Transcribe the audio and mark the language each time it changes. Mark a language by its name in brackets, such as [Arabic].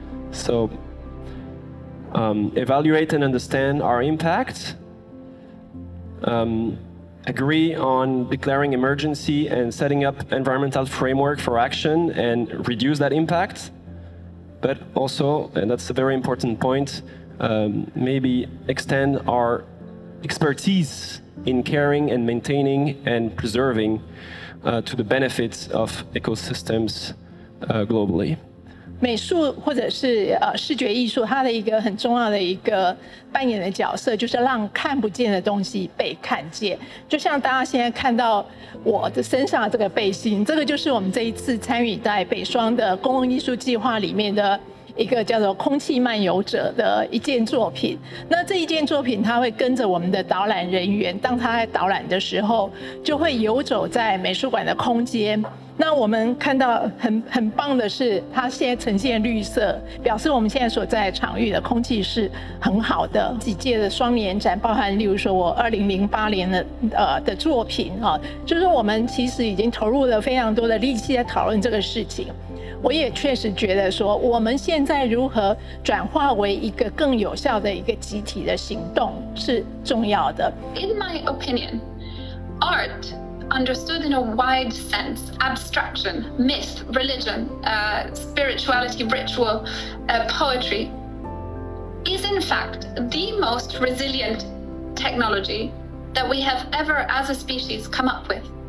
[English] So evaluate and understand our impact, agree on declaring emergency and setting up environmental framework for action and reduce that impact. But also, and that's a very important point, maybe extend our expertise in caring and maintaining and preserving to the benefits of ecosystems globally. [Chinese] 美术或者是视觉艺术，它的一个很重要的一个扮演的角色，就是让看不见的东西被看见。就像大家现在看到我的身上的这个背心，这个就是我们这一次参与在北双的公共艺术计划里面的一个叫做“空气漫游者”的一件作品。那这一件作品，它会跟着我们的导览人员，当他在导览的时候，就会游走在美术馆的空间。那我们看到很棒的是，它现在呈现绿色，表示我们现在所在场域的空气是很好的。几届的双年展，包含例如说我2008年的作品啊，就是我们其实已经投入了非常多的力气在讨论这个事情。我也确实觉得说，我们现在如何转化为一个更有效的一个集体的行动是重要的。 [English] In my opinion, art understood in a wide sense, abstraction, myth, religion, spirituality, ritual, poetry, is in fact the most resilient technology that we have ever as a species come up with.